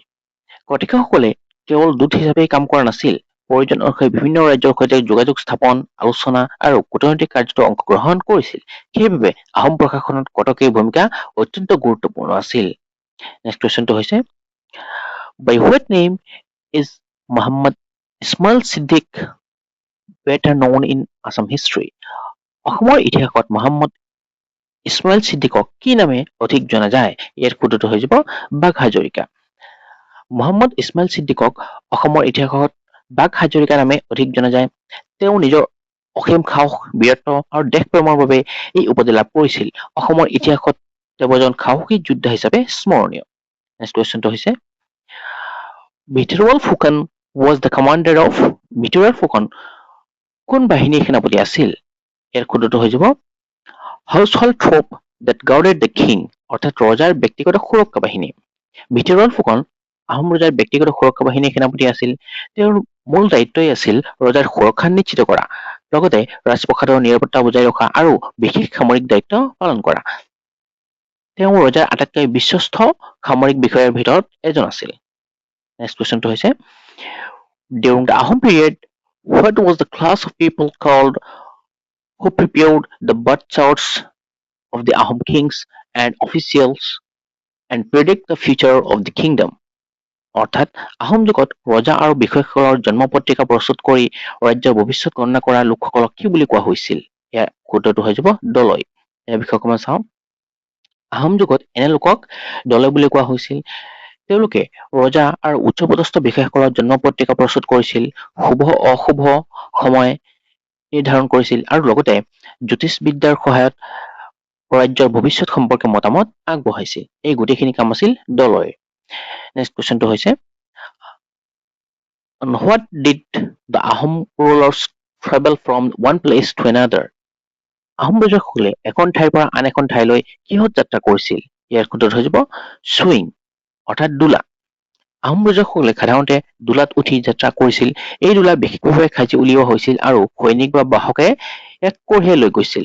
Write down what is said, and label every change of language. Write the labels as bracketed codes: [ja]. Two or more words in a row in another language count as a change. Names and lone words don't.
[as] কটকীসকলে কেৱল দূত হিচাপে কাম কৰা নাছিল, প্ৰয়োজন অনুসৰি বিভিন্ন ৰাজ্যৰ সৈতে যোগাযোগ স্থাপন, আলোচনা আৰু কূটনৈতিক কাৰ্যত অংশগ্ৰহণ কৰিছিল। সেইবাবে আহোম প্ৰশাসনত কটকীৰ ভূমিকা অত্যন্ত গুৰুত্বপূৰ্ণ আছিল। নেক্সট কুৱেশ্যনটো হৈছে [en] by what name is Muhammad Ismail Siddiq better known in Assam history? [as] অসমৰ ইতিহাসত মহম্মদ ইছমাইল ছিদ্দিকক কি নামে অধিক জনা যায়? ইয়াৰ ক্ষুদ্ৰটো হৈ যাব বাঘ হাজৰিকা। মহম্মদ ইছমাইল ছিদ্দিকক অসমৰ ইতিহাসত বাঘ হাজৰিকা নামে অধিক জনা যায়। তেওঁ নিজৰ অসীম সাহস, বীৰত্ব আৰু দেশপ্ৰেমৰ বাবে এই উপাধি লাভ কৰিছিল। অসমৰ ইতিহাসত তেওঁ এজন সাহসী যোদ্ধা হিচাপে স্মৰণীয়। নেক্সট কুৱেশ্যনটো হৈছে ভিতৰুৱাল ফুকন [en] was the commander of [as] ভিতৰুৱাল ফুকন কোন বাহিনীৰ সেনাপতি আছিল? ইয়াৰ ক্ষুদ্ৰটো হৈ যাব [en] household troop that guarded the king [as] অৰ্থাৎ ৰজাৰ ব্যক্তিগত সুৰক্ষা বাহিনী। ভিতৰুৱাল ফুকন আহোম ৰজাৰ ব্যক্তিগত সুৰক্ষা বাহিনীৰ সেনাপতি আছিল। তেওঁৰ মূল দায়িত্বই আছিল ৰজাৰ সুৰক্ষা নিশ্চিত কৰা, লগতে ৰাজপ্ৰসাদৰ নিৰাপত্তা বজাই ৰখা আৰু বিশেষ সামৰিক দায়িত্ব পালন কৰা। তেওঁ ৰজাৰ আটাইতকৈ বিশ্বস্ত সামৰিক বিষয়াৰ ভিতৰত এজন আছিল। নেক্সট কুৱেশ্যনটো হৈছে [en] during the Ahom period what was the class of people called who prepared the birth charts of the Ahom kings and officials and predict the future of the kingdom? [as] অৰ্থাৎ আহোম যুগত ৰজা আৰু বিষয়াসকলৰ জন্ম পত্ৰিকা প্ৰস্তুত কৰি ৰাজ্যৰ ভৱিষ্যত গণনা কৰা লোকসকলক কি বুলি কোৱা হৈছিল? ইয়াৰ ক্ষুদ্ৰটো হৈ যাব দলৈ। ইয়াৰ বিষয়ে অকণমান চাওঁ। আহোম যুগত এনে লোকক দলৈ বুলি কোৱা হৈছিল। তেওঁলোকে ৰজা আৰু উচ্চপদস্থ বিষয়াসকলৰ জন্ম পত্ৰিকা প্ৰস্তুত কৰিছিল, শুভ অশুভ সময় নিৰ্ধাৰণ কৰিছিল আৰু লগতে জ্যোতিষবিদ্যাৰ সহায়ত ৰাজ্যৰ ভৱিষ্যত সম্পৰ্কে মতামত আগবঢ়াইছিল। এই গোটেইখিনি কাম আছিল দলৰ। নেক্সট কুৱেশ্যনটো হৈছে [en] on what did the Ahom rulers travel from one place to another? [as] আহোম ৰজাসকলে এখন ঠাইৰ পৰা আন এখন ঠাইলৈ কিহত যাত্ৰা কৰিছিল? ইয়াৰ ক্ষুদ্ৰটো হৈ যাব চুইং অৰ্থাৎ দোলা। আহোম ৰজাসকলে সাধাৰণতে দোলাত উঠি যাত্ৰা কৰিছিল। এই দোলা বিশেষভাৱে সাজি উলিওৱা হৈছিল আৰু সৈনিক বা বাহকে এক কঢ়িয়াই লৈ গৈছিল।